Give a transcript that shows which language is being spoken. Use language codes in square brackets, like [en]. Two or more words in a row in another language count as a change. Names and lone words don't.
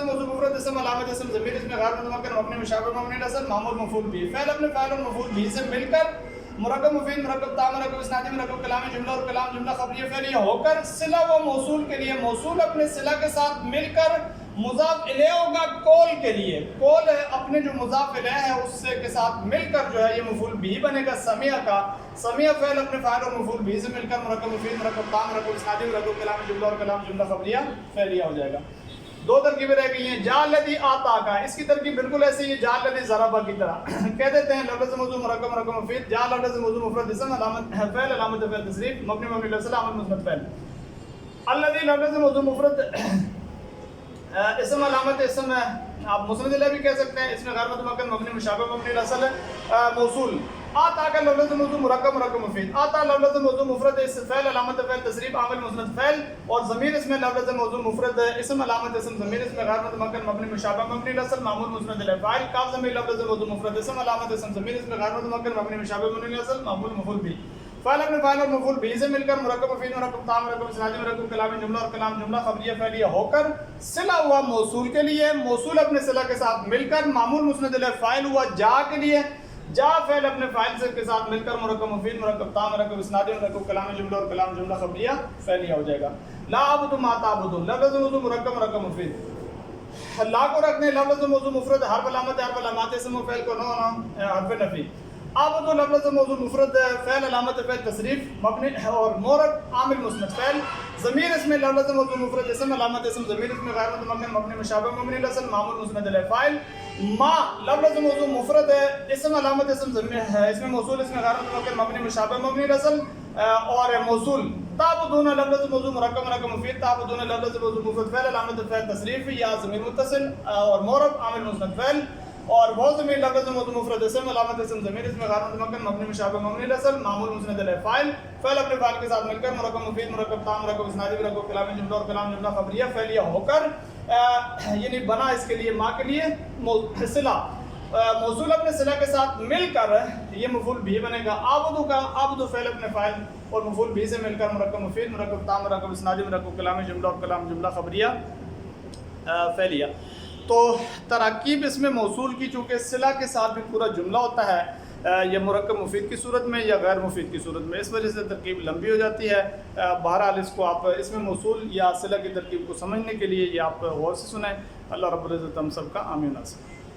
[ur] موضوع مفرد اسم علامت اسم ضمیر اس میں غیر متمکن مبنی مشابہ مبنی رسل معمول مفعول به فعل اپنے فاعل اور مفعول به سے مل کر مرکب مفید مرکب تا مرکب اسنادی مرکب کلامی جملہ اور کلام جملہ خبریہ فعلیہ ہو کر صلہ و موصول کے لیے موصول اپنے صلہ کے ساتھ مل کر مضاف الیہ ہوگا کول کے لیے کول اپنے جو مضاف الیہ ہے اس سے کے ساتھ مل کر جو ہے یہ مفعول به بنے گا سمیع کا سمیع فعل اپنے فاعل اور مفعول به سے مل کر مرکب مفید مرکب تا مرکب اسنادی مرکب کلامی جملہ اور کلام جملہ خبریہ فعلیہ ہو جائے گا دو ترکیبیں رہ گئی ہیں [ar] جا الذی آتا [ur] کا اس کی ترکیب بالکل ایسی ہے [ar] جا الذی ضربا [ur] کی طرح کہہ دیتے ہیں لفظ موضوع مرکب مرکب مفید جا لفظ موضوع مفرد اسم علامت فعل علامت فعل تصریف مبنی مبنی لفظ عامل مسند فعل الذی لفظ موضوع مفرد اسم علامت اسم آپ مسند الیہ بھی کہہ سکتے ہیں اس میں غیر متمکن مبنی مشابہ مبنی لفظ موصول آتا کا لفظ موضوع مرکب مرکب مفید آتا لفظ موضوع مفرد اس فعل علامت فعل تصریف عامل مسند فعل اور ضمیر اس میں لفظ موضوع مفرد اسم علامت اسم ضمیر اس میں غیر متمکن مبنی مشابہ مبنی لفظ معمول مسند الیہ فاعل کاف ضمیر لفظ موضوع مفرد اسم علامت اسم ضمیر اس میں غیر متمکن مبنی مشابہ مبنی لفظ معمول مفعول به فعل اپنے فاعل اور مفعول به سے مل کر مرکب مفید مرکب تا مرکب اسنادی مرکب کلامی جملہ اور کلام جملہ خبریہ فعلیہ ہو کر صلہ ہوا موصول کے لیے موصول اپنے صلہ کے ساتھ مل کر معمول مسند الیہ فاعل ہوا جا کے لیے جا فعل اپنے فاعل سے کے ساتھ مل کر مرکب مفید مرکب تا مرکب اسنادی مرکب کلامی جملہ اور کلام جملہ خبریہ فعلیہ ہو جائے گا [ar] لا اعبد ما تعبدون [ur] لفظ موضوع مرکب مرکب مفید لا کو رکھنے لفظ موضوع مفرد حرف علامات اسم و فعل کو نو حرف نفی اعبد لفظ موضوع مفرد فعل علامت فعل تصریف مبنی اور معرب عامل مسند فعل ضمیر اس میں لفظ موضوع مفرد اسم علامت اسم ضمیر اس میں غیر متمکن مبنی مشابہ مبنی لفظ معمول مسند الیہ فاعل ما لفظ موضوع مفرد اسم علامت اسم ضمیر ہے اس میں موصول اس میں غیر متمکن مبنی مشابہ مبنی لفظ اور موصول تعبدون لفظ موضوع مرکب مرکب مفید تعبدون لفظ موضوع مفرد فعل علامت فعل تصریف یا ضمیر متصل اور معرب عامل مسند فعل اور وہ ضمیر لفظ موضوع مفرد اسم علامت اسم ضمیر اس میں غیر متمکن مبنی مشابہ مبنی لفظ معمول مسند الیہ فاعل فعل اپنے فاعل کے ساتھ مل کر مرکب مفید مرکب تا مرکب اسنادی مرکب کلامی جملہ اور کلام جملہ خبریہ فعلیہ ہو کر یعنی بنا اس کے لیے ما کے لیے صلہ موصول اپنے صلہ کے ساتھ مل کر یہ مفعول به بنے گا اعبدو کا اعبدو فعل اپنے فاعل اور مفعول به سے مل کر مرکب مفید مرکب تا مرکب اسنادی مرکب کلامی جملہ اور کلام جملہ خبریہ فعلیہ تو تراکیب اس میں موصول کی چونکہ صلہ کے ساتھ بھی پورا جملہ ہوتا ہے یا مرکب مفید کی صورت میں یا غیر مفید کی صورت میں اس وجہ سے ترکیب لمبی ہو جاتی ہے بہرحال اس کو آپ اس میں موصول یا صلہ کی ترکیب کو سمجھنے کے لیے یہ آپ غور سے سنیں [ar] اللہ رب العزت [ur] ہم سب کا آمین ناصر